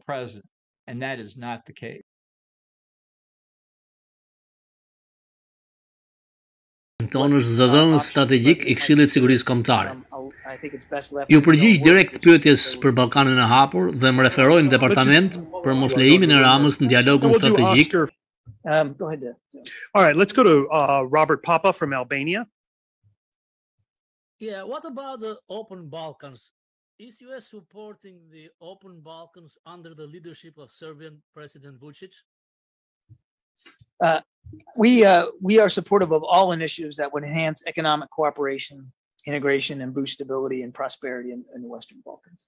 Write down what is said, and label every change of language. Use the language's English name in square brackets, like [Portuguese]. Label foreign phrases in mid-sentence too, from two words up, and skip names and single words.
[Albanian] Tonë është zëdhënës strategjik I Këshillit të Sigurisë Kombëtare. Ju përgjigj direkt pyetjes për Ballkanin e hapur dhe më referoj në departament për mos lejimin e Ramës në dialogun strategjik. [English] Go ahead. All right, let's go to Robert Papa from Albania. Yeah, what about the Open Balkans? Is US supporting the Open Balkans under the leadership of Serbian President Vučić? We are supportive of all initiatives that would enhance economic cooperation, integration, and boost stability and prosperity in the Western Balkans.